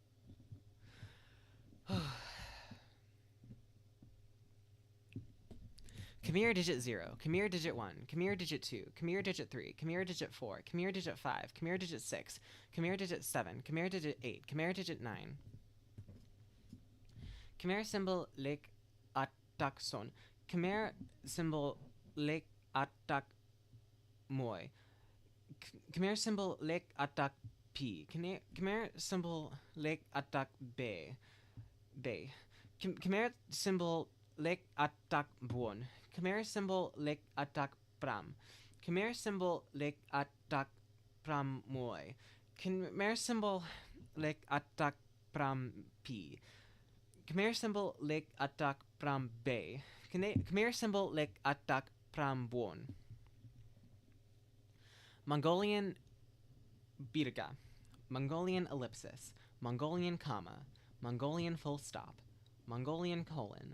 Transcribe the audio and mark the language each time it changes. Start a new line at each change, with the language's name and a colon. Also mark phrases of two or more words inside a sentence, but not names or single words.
English: Khmer digit 0, Khmer digit 1, Khmer digit 2, Khmer digit 3, Khmer digit 4, Khmer digit 5, Khmer digit 6, Khmer digit 7, Khmer digit 8, Khmer digit 9. Khmer symbol lek atak son. Khmer symbol lek atak moy. Khmer symbol lek atak p. Khmer symbol lek atak be. Khmer symbol lek atak buon. Khmer symbol lek atak pram. Khmer symbol lek atak pram moy. Khmer symbol lek atak pram p. Khmer symbol lek atak pram be. Khmer symbol lek atak pram buon. Mongolian birga. Mongolian ellipsis. Mongolian comma. Mongolian full stop. Mongolian colon.